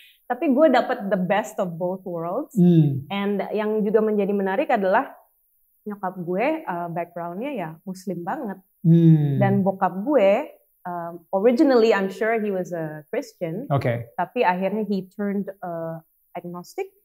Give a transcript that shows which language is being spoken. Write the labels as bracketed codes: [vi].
[id] Tapi gue dapet [en] the best of both worlds. [id] And yang juga menjadi menarik adalah nyokap gue backgroundnya ya Muslim banget. Dan bokap gue [en] originally I'm sure he was a Christian. [id] Tapi akhirnya [en] he turned agnostic.